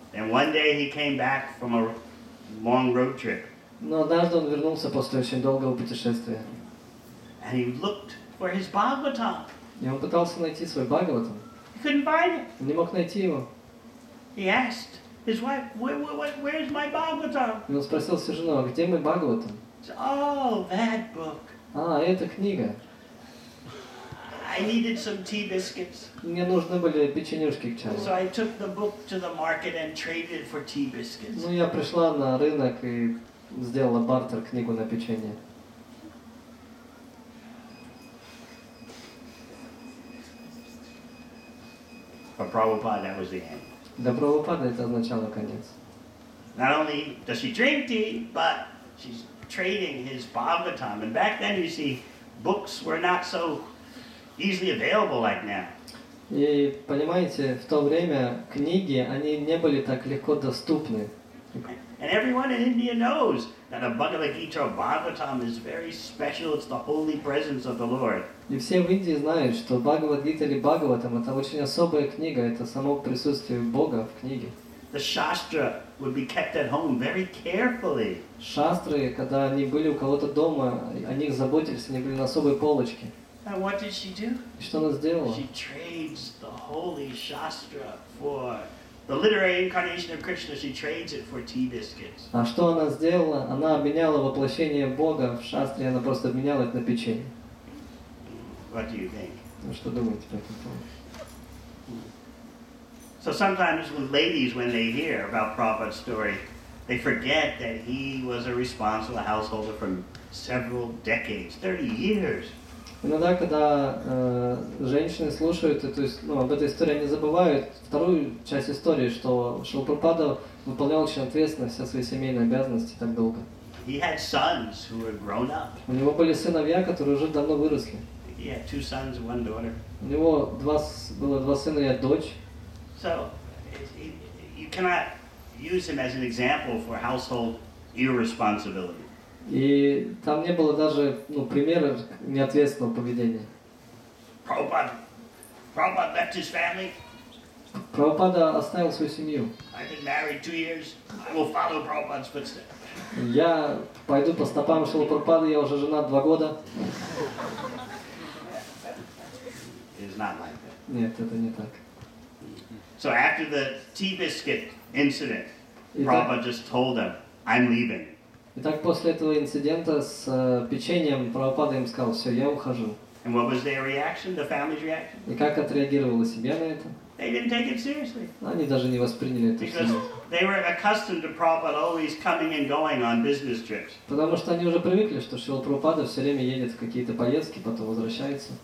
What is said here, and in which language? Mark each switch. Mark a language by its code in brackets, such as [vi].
[en] And one day he came back from a long road trip. [ru] Но однажды он вернулся после очень долгого путешествия. [en] And he looked for his Bhagavatam. [ru] И он пытался найти свой Бхагаватам. [en] He couldn't find it. [ru] Он не мог найти его. [en] He asked his wife, where's my Bhagavatam? [ru] И он спросил свою жену, а где мой Бхагаватам? [en] She said, oh, that book. [ru] А, это книга. [en] I needed some tea biscuits. [ru] Мне нужны были печенюшки к чаю. [en] So I took the book to the market and traded it for tea biscuits. [ru] Ну, я пришла на рынок и сделала бартер, книгу на печенье. [en] For Prabhupada, that was the end. [ru] Для Прабхупады это означало конец. [en] Not only does she drink tea, but she's trading his Bhagavatam. And back then, you see, books were not so easily available like now. [ru] И понимаете, в то время книги, они не были так легко доступны. [en] And everyone in India knows that a Bhagavad Gita or Bhagavatam is very special. It's the holy presence of the Lord. [ru] И все в Индии знают, что Бхагавад-гита или Бхагаватам это очень особая книга, это само присутствие Бога в книге. [en] The Shastra would be kept at home very carefully. [ru] Шастры, когда они были у кого-то дома, о них заботились, они были на особой полочке. [en] And what did she do? [ru] И что она сделала? [en] She trades the holy Shastra for the literary incarnation of Krishna. She trades it for tea biscuits. [ru] А что она сделала? Она обменяла воплощение Бога в шастре, она просто обменяла это на печенье. [en] What do you think? [ru] Ну что думаете по этому поводу? [en] So sometimes when they hear about Prabhupada's story, they forget that he was a responsible householder for several decades, 30 years. [ru] Иногда, когда женщины слушают об этой истории, они забывают вторую часть истории, что Шрила Прабхупада выполнял очень ответственно все свои семейные обязанности так долго. [en] He had sons who were grown up. [ru] У него были сыновья, которые уже давно выросли. [en] He had 2 sons and 1 daughter. [ru] У него было 2 сына и дочь. [en] So you cannot use him as an example for household irresponsibility. [ru] И там не было даже примера неответственного поведения. [en] Prabhupada left his family. [ru] Прабхупада оставил свою семью. [en] I've been married 2 years. I will follow Prabhupada's footsteps. [ru] Я пойду по стопам Шрилы Прабхупады, я уже женат 2 года. [en] It is not like that. [ru] Нет, это не так. [en] So after the tea biscuit incident, [ru] Итак, [en] Prabhupada just told them, I'm leaving. [ru] Итак, после этого инцидента с печеньем Прабхупада им сказал: все, я ухожу. [en] And what was their reaction, the family's reaction? [ru] И как отреагировала семья на это? [en] They didn't take it seriously. [ru] Они даже не восприняли это [en] Because [ru] всерьез. [en] they were accustomed to Prabhupada always coming and going on business trips. [ru] Потому что они уже привыкли, что Шрила Прабхупада все время едет в какие-то поездки, потом возвращается.